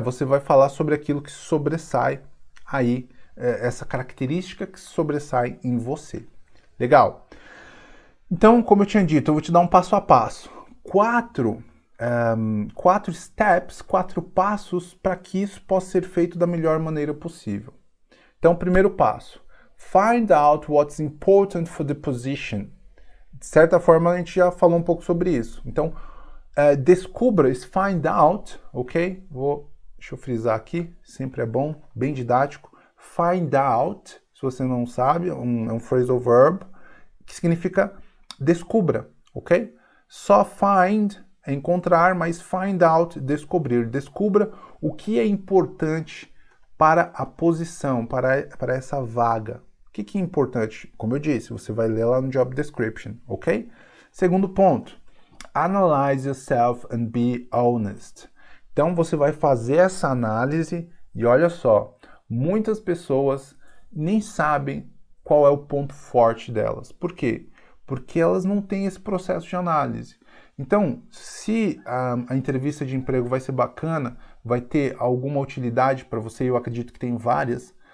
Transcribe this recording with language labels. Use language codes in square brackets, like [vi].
[pt] Você vai falar sobre aquilo que sobressai aí, essa característica que sobressai em você. Legal. Então, como eu tinha dito, eu vou te dar um passo a passo. Quatro steps, 4 passos para que isso possa ser feito da melhor maneira possível. Então, primeiro passo. [en] Find out what's important for the position. [pt] De certa forma, a gente já falou um pouco sobre isso. Então, descubra esse find out, ok? Deixa eu frisar aqui, sempre é bom, bem didático. Find out, se você não sabe, é um phrasal verb, que significa descubra, ok? Só find é encontrar, mas find out, descobrir. Descubra o que é importante para a posição, para essa vaga. O que é importante? Como eu disse, você vai ler lá no job description, ok? Segundo ponto. [en] Analyze yourself and be honest. [pt] Então você vai fazer essa análise e olha só, muitas pessoas nem sabem qual é o ponto forte delas. Por quê? Porque elas não têm esse processo de análise. Então, se a entrevista de emprego vai ser bacana, vai ter alguma utilidade para você, eu acredito que tem várias,